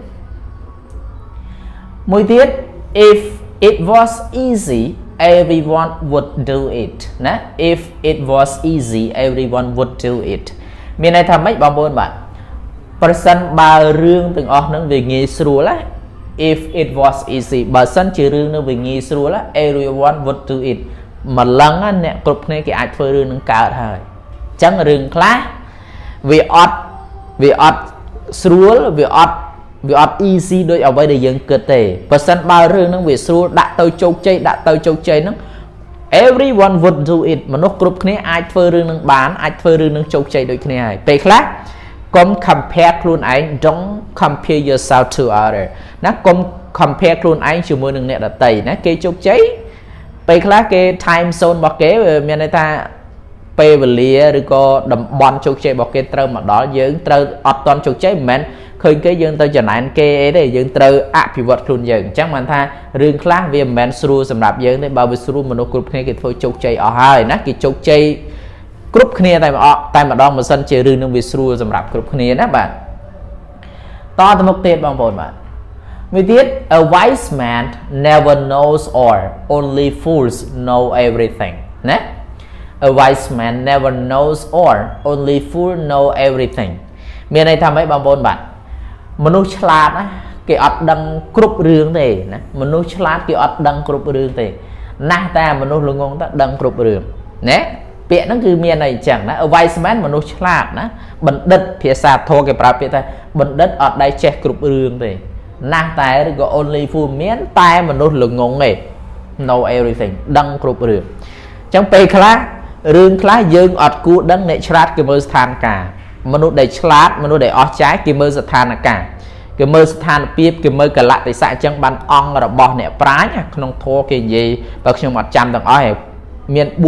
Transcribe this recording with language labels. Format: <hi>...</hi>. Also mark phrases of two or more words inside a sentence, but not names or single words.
<km>មួយទៀត</km> <en>if it was easy everyone would do it</en> <km>ណា</km> <en>if it was easy everyone would do it</en> <km>មានន័យថាម៉េចបងប្អូនបាទប្រសិនបើរឿងទាំងអស់ហ្នឹងវាងាយស្រួលណា</km> <en>if it was easy</en> <km>បើសិនជារឿងនោះវាងាយស្រួលណា</km> <en>everyone would do it</en> <km>ម្លឹងអ្នកគ្រប់គ្នាគេអាចធ្វើរឿងនឹង កើតហើយអញ្ចឹងរឿងខ្លះវាអត់ស្រួលវាអត់ easy ដូចអ្វីដែលយើងគិតទេបើសិនបើរឿងហ្នឹងវាស្រួលដាក់ទៅជោគជ័យហ្នឹង</km> <en>everyone would do it</en> <km>មនុស្សគ្រប់គ្នាអាចធ្វើរឿងនឹងបាន អាចធ្វើរឿងនឹងជោគជ័យដូចគ្នាហើយពេលខ្លះកុំ compare ខ្លួនឯង</km> <en>don't compare yourself to other</en> <km>ណាកុំ compare ខ្លួនឯងជាមួយនឹងអ្នកដទៃណាគេជោគជ័យពេល ខ្លះគេ</km> <en>time zone</en> <km>របស់គេមានន័យថាពេលវេលាឬក៏តំបន់ជោគជ័យរបស់គេត្រូវមកដល់យើងត្រូវអត់ត ន់ជោគជ័យមិនមែនឃើញគេយើងទៅចំណែនគេអីទេយើងត្រូវអភិវឌ្ឍខ្លួនយើងអញ្ចឹងបានថារឿងខ្លះវាមិនមែនស្រួលសម្រាប់យើងទេបើវាស្រួលមនុស្សគ្រប់គ្នាគេធ្វើជោគជ័យអស់ហើយណាគេជោគជ័យគ្រប់គ្នាតែម្ដងមិនសិនជារឿងនឹងវាស្រួលសម្រាប់គ្រប់គ្នាណាបាទតទៅមុខទៀតបងប្អូនបាទមួយទៀត</km> <en>a wise man never knows all only fools know everything</en> <km>ណា</km> <en>a wise man never knows all only fool know everything</en> <km>មានន័យថាម៉េចបងប្អូនបាទមនុស្សឆ្លាតណាគេអត់ដឹងគ្រប់រឿងទេណាមនុស្សឆ្លាតគេអត់ដឹងគ្រប់រឿងទេណាស់ តែមនុស្សល្ងងទៅដឹងគ្រប់រឿងណាពាក្យហ្នឹងគឺមានន័យអញ្ចឹងណា</km> <en>a wise man</en> <km>មនុស្សឆ្លាតណាបណ្ឌិតភាសាធម៌គេ ប្រើពាក្យថាបណ្ឌិតអត់ដែលចេះគ្រប់រឿងទេណាស់តែឬក៏</km> <en>only fool</en> <km>មានតែមនុស្សល្ងងទេ</km> <en>know everything</en> <km>ដឹងគ្រប់រឿងអញ្ចឹងពេលខ្លះរឿងខ្លះយើងអត់គួរដឹងអ្នកឆ្លាតគេមើលស្ថានភាពមនុស្សដែលឆ្លាតមនុស្សដែលអស់ចាយគេមើលស្ថានភាពគេមើលស្ថានភាពគេមើលកលៈទេសៈអញ្ចឹងបានអង្គរបស់អ្នកប្រាជ្ញក្នុងធម៌គេនិយាយបើខ្ញុំអត់ចាំទាំងអស់ហើយមាន</km>